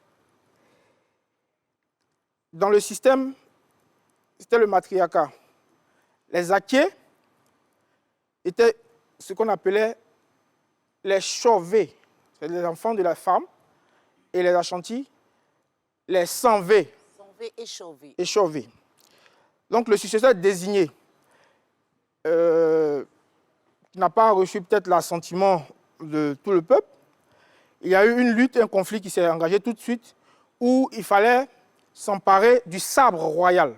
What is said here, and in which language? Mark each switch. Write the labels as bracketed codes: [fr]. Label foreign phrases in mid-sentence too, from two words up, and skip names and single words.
[fr] Dans le système, c'était le matriarcat. Les Aké étaient ce qu'on appelait les chauvés, c'est les enfants de la femme, et les Ashanti, les sanvés. Sanvé et chauvé. Et chauvés. Donc le successeur désigné, qui n'a pas reçu peut-être l'assentiment de tout le peuple, il y a eu une lutte, un conflit qui s'est engagé tout de suite, où il fallait s'emparer du sabre royal.